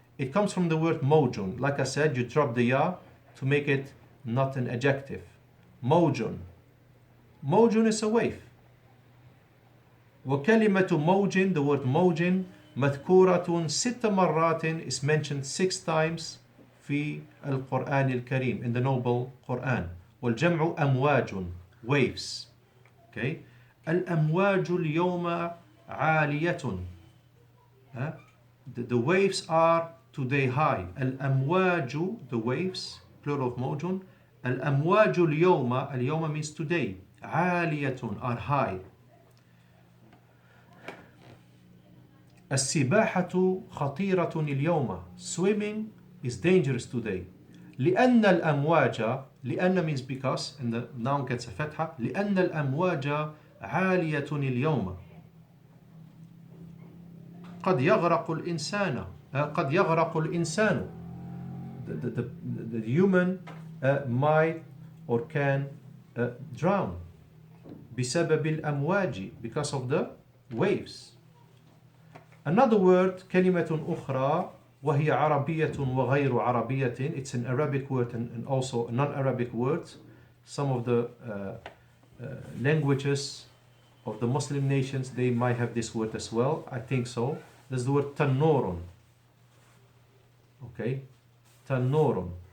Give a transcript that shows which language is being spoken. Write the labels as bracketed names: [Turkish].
[English] It comes from the word mojun. Like I said, you drop the ya to make it not an adjective. Mojun. Mojun is a wave. [Arabic] وكلمة موج, [English] the word موج, [Arabic] مذكورة 6 مرات, [English] is mentioned 6 times [Arabic] في القرآن الكريم, [English] in the noble Quran. [Arabic] والجمع أمواج, waves. Okay. الأمواج اليوم عالية. [English] The waves are today high. الأمواج, the waves, plural of موج. [Arabic] الأمواج اليوم, اليوم [English] means today. عالية, are high. [Arabic] السباحة خطيرة اليوم. [English] Swimming is dangerous today. [Arabic] لأن الأمواج, [English] لأن means because, and the noun gets a فتحة. [Arabic] لأن الأمواج عالية اليوم. قد يغرق الإنسان. قد يغرق الإنسان. [English] The human might or can drown. [Arabic] بسبب الأمواج, [English] because of the waves. Another word, [Arabic] كلمة أخرى, وهي عربية وغير عربية. [English] It's an Arabic word and also a non-Arabic word. Some of the languages of the Muslim nations, they might have this word as well. I think so. There's the word tannorun. Okay, tannorun.